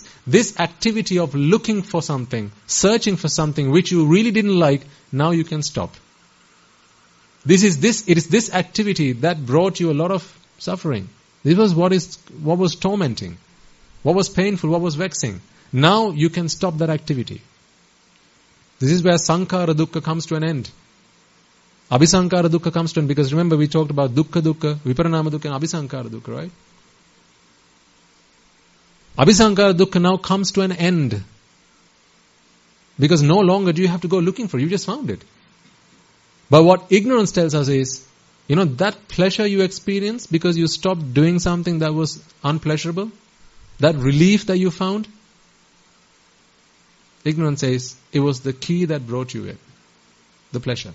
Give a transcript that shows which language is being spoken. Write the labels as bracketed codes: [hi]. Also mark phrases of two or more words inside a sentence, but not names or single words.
[en] This activity of looking for something, searching for something which you really didn't like, now you can stop. It is this activity that brought you a lot of suffering. This was what was tormenting, what was painful, what was vexing. Now you can stop that activity. This is where [pi] sankhara dukkha [en] comes to an end. [pi] Abhisankhara dukkha [en] comes to an end, because remember we talked about [pi] dukkha dukkha, viparinama dukkha [en] and [pi] abhisankhara dukkha, [en] right? [pi] Abhisankhara dukkha [en] now comes to an end. Because no longer do you have to go looking for it, you just found it. But what ignorance tells us is, that pleasure you experience because you stopped doing something that was unpleasurable, that relief that you found, ignorance says it was the key that brought you it, the pleasure.